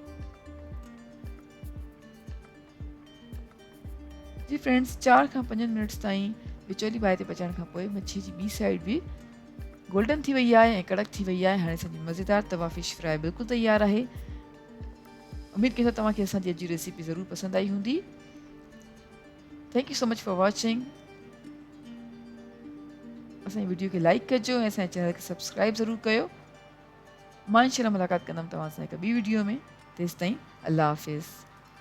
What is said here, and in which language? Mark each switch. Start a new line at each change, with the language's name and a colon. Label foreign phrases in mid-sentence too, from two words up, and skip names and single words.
Sindhi: जी फ्रेंड्स, 4 खां 5 मिनट्स ताईं विचोली बाहि ते पचाइण खां पोइ मच्छी जी ॿी साइड बि गोल्डन थी वई आहे ऐं कड़क थी वई आहे। हाणे असांजी मज़ेदार तवा फिश फ्राई बिल्कुलु तयारु आहे। उमेद कयूं था तव्हांखे असांजी अॼु जी रेसिपी ज़रूरु पसंदि आई हूंदी।
English: thank you so much for watching.
Sindhi: असांजी वीडियो खे लाइक कजो ऐं असांजे चैनल खे सब्सक्राइब ज़रूरु कयो। मां इंशाअल्लाह मुलाक़ात कंदमि तव्हां सां हिकु ॿी वीडियो में। तेसिताईं अल्लाह हाफ़िज़।